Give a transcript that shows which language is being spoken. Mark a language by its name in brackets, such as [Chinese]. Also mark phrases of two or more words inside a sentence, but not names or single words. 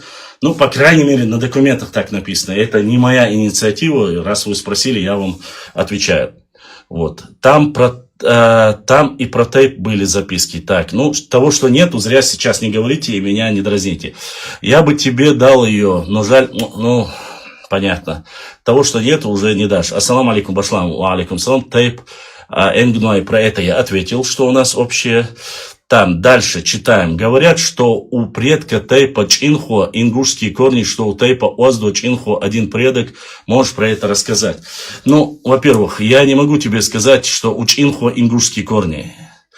[Russian] Ну, по крайней мере, на документах так написано. Это не моя инициатива, раз вы спросили, я вам отвечаю. Вот. Там и про тейп были записки. Так, ну, того, что нету, зря сейчас не говорите и меня не дразните. Я бы тебе дал ее, но жаль, ну, понятно. Того, что нету, уже не дашь. [Arabic] السلام عليكم, башлам, وعليكم السلام, [Russian] тейп. Энгнуай, про это я ответил, что у нас общее. Там дальше читаем. Говорят, что у предка тейпа Чинхо ингушские корни, что у тейпа Оздо Чинхо один предок. Можешь про это рассказать? Ну, во-первых, я не могу тебе сказать, что у Чинхо ингушские корни.